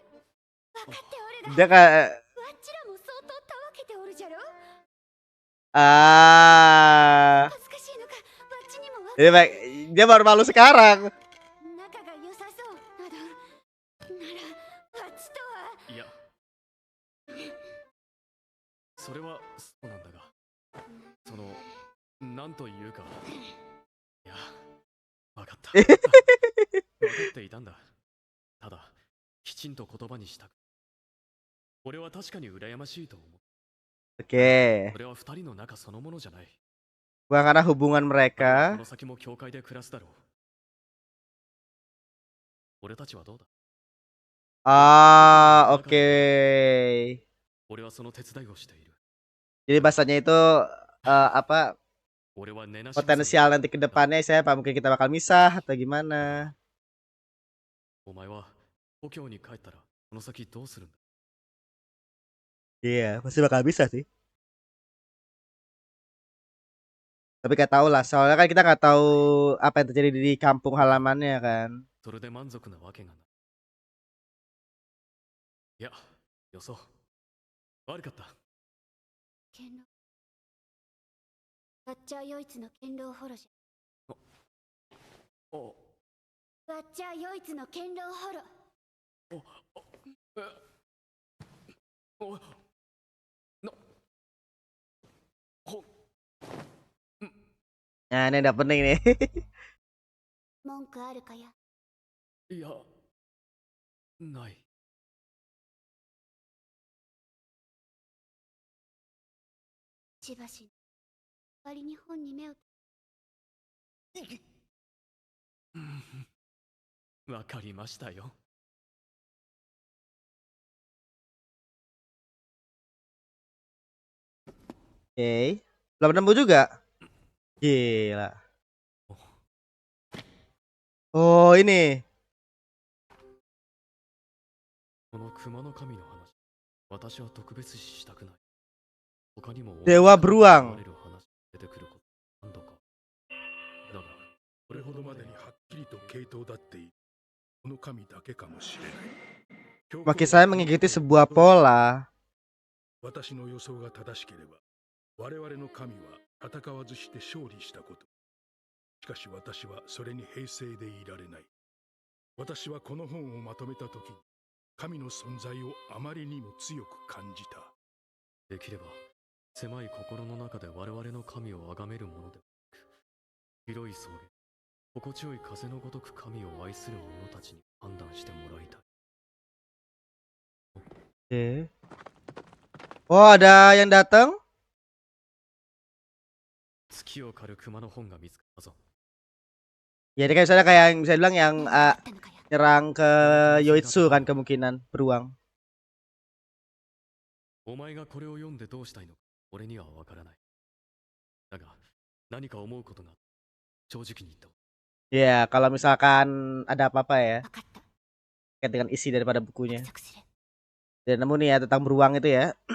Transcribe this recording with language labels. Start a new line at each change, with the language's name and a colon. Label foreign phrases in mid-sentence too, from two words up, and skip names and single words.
Japanese: 分かっておるが。
Indonesian: Dia kayak
Japanese: わっちらも相当たわけておるじゃろ。 ah. 恥ずかしいのか、わっちにも
Indonesian: Dia baru malu sekarang.
Japanese: 仲が良さそうなど。なら、わっちとは。いや。それはそうなんだが、そのなんというか。いや、分かった。 分かっていたんだ。ただ、きちんと言葉にしたく。俺は確かに羨ましいと思う。
Indonesian: Oke.
Japanese: それは二人の仲そのものじゃない。
Indonesian: Bukan karena hubungan mereka.
Japanese: この先も教会で暮らすだろう。俺たちはどうだ？
Indonesian: Ah, oke.
Japanese: 俺はその手伝いをしている。
Indonesian: Jadi bahasanya itu apa? Potensial nanti ke depannya saya apa mungkin kita bakal misah atau gimana?
Japanese: お前は故郷に帰ったらこの先どうするんだ?
Indonesian: Iya, pasti bakal bisa sih. Tapi gak tahu lah, soalnya kan kita nggak tahu apa yang terjadi di kampung halamannya kan.
Japanese: それで満足なわけがない。いや、よそう。悪かった。ワッチャーヨイツの堅牢ホロじゃ。お。ワッチャーヨイツの堅牢ホロ。お。な。ほ。
Indonesian: Nah, ini udah pening nih.
Japanese: 文句あるかや。いや、ない。しばし割に本に目を。わかりましたよ。
Indonesian: Oke. Belum nemu juga. Gila. Oh, ini.
Japanese: この熊の神の話、私は特別視したくない。他にも
Indonesian: Dewa Beruang
Japanese: れる話出てくること何度か。だが、これほどまでにはっきりと系統だっているこの神だけかもしれない。
Indonesian: Bagi saya mengikuti sebuah pola.
Japanese: 私の予想が正しければ、我々の神は戦わずして勝利したこと。しかし私はそれに平静でいられない。私はこの本をまとめた時、神の存在をあまりにも強く感じた。できれば、狭い心の中で我々の神を崇めるものでなく、広い草原、心地よい風のごとく神を愛する者たちに判断してもらいたい。
Indonesian: Oke. Oh, ada yang datang?
Japanese: 月を狩る熊の本が見つかったぞ。
Indonesian: Ya, ini kayak misalnya kayak yang bisa bilang yang
Japanese: 何かあったのかや。
Indonesian: nyerang ke Yoitsu kan kemungkinan beruang.
Japanese: お前がこれを読んでどうしたいのか、俺にはわからない。だが、何か思うことが正直に言った。
Indonesian: Ya, kalau misalkan ada apa-apa ya
Japanese: 分かった。
Indonesian: terkait dengan isi daripada
Japanese: 約
Indonesian: bukunya.
Japanese: 束する。
Indonesian: Dan nemu nih ya tentang beruang itu ya.